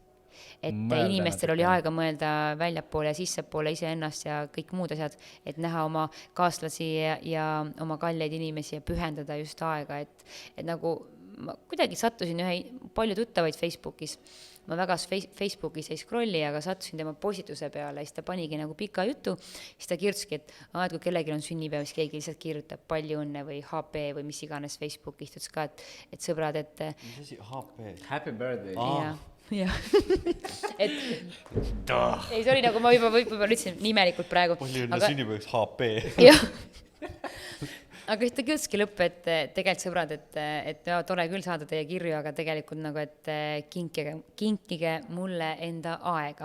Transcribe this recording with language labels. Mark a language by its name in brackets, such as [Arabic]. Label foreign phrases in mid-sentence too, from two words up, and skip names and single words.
[Estonian] Et inimestel oli aega mõelda väljapoole ja sissepoole iseennast ja kõik muud asjad, et näha oma kaaslasi ja oma kalleid inimesi ja pühendada just aega, et nagu ma kuidagi sattusin palju tuttavaid Facebookis, ma väga Facebookis ei scrolli, aga sattusin tema postituse peale, siis ta panigi nagu pika jutu, siis ta kirjutaski, et kui kellelgi on sünnipäev, siis keegi lihtsalt kirjutab palju õnne või HP või mis iganes Facebookis, ütles ka, et sõbrad, et mis asi, HP? [English] Happy birthday. [Estonian] jah, et ei, see oli nagu ma võib-olla ütlesin nimelikult praegu. Palju õnne sünnipäevaks HP. Jah, aga siis ta kirjutaski lõpp, et tegelikult sõbrad, et tore küll saada teie kirju, aga tegelikult nagu, et kinkige mulle enda aega.